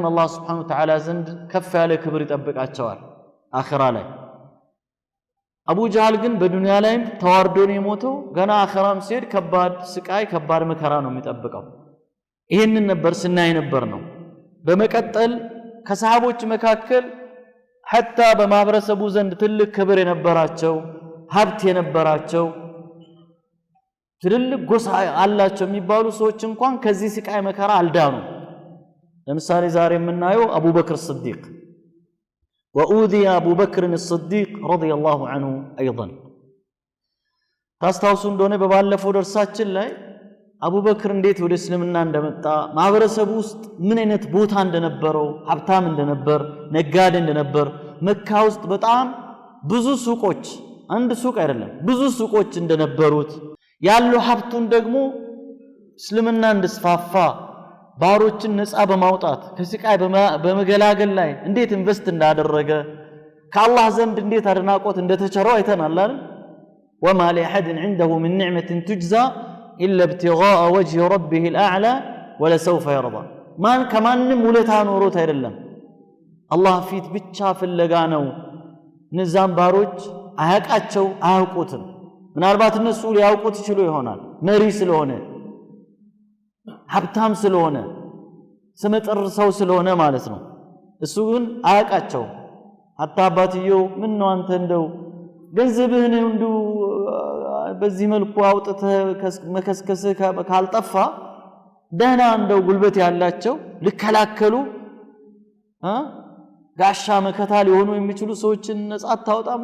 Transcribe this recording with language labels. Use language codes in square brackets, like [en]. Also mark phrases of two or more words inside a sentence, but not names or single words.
[am] አላህ [ar] سبحانه وتعالى [am] ዘንድ ከፍ ያለ ክብር ይጠብቃቸዋል አኺራ ላይ። አቡ ጀህል ግን በዱንያ ላይም ተዋርዶ ነው የሞተው። ገና አኺራም ሲሄድ ከባድ ስቃይ ከባድ መከራ ነው የሚጠብቀው። ይሄንን ነበር ስናይ ነበር ነው። በመቀጠል ከሰሃቦች መካከል ሐታ በማህበረሰቡ ዘንድ ትልቅ ክብር የነበራቸው፣ ሀብት የነበራቸው፣ ትልልቅ ጎሳ አላቸው የሚባሉ ሰዎች እንኳን ከዚህ ስቃይ መከራ አልዳኑ። ለምሳሌ ዛሬ የምናየው አቡበክር [ar] الصديق وأوذي أبو بكر الصديق رضي الله عنه أيضا። [am] ታስታውሱ እንደሆነ በባለፈው ደርሳችን ላይ አቡበክር እንዴት ወደ እስልምና እንደመጣ፣ ማህበረሰቡ ውስጥ ምን አይነት ቦታ እንደነበረው፣ ሀብታም እንደነበር፣ ነጋዴ እንደነበር፣ መካ ውስጥ በጣም ብዙ ሱቆች፣ አንድ ሱቅ አይደለም ብዙ ሱቆች እንደነበሩት፣ ያለው ሀብቱን ደግሞ እስልምና እንድስፋፋ ባሮችን ነፃ በማውጣት ከስቃይ በመገላገል ላይ እንዴት ኢንቨስት እንዳደረገ፣ ከአላህ ዘንድ እንዴት አድናቆት እንደተቸረው አይተናል አይደል? [ar] وما لأحد عنده من نعمة تجزى إلا ابتغاء وجه ربه الأعلى ولسوف يرضى። [am] ማን ከማንም ውለታ ኖሮት አይደለም፣ አላህ ፊት ብቻ ፍለጋ ነው። እነዛም ባሮች አያውቃቸው አያውቁትም። ምናልባት እነሱ ሊያውቁት ይችሉ ይሆናል፣ መሪ ስለሆነ ሀብታም ስለሆነ ስመጥር ሰው ስለሆነ ማለት ነው። እሱ ግን አያውቃቸው። ሐታ አባትየው ምን ነው አንተ እንደው ገንዘብህን እንደው በዚህ መልኩ አውጥተህ መከስከስህ ካልጠፋ ደህና እንደው ጉልበት ያላቸው ሊከላከሉ ጋሻ መከታ ሊሆኑ የሚችሉ ሰዎችን ነፃ አታወጣም?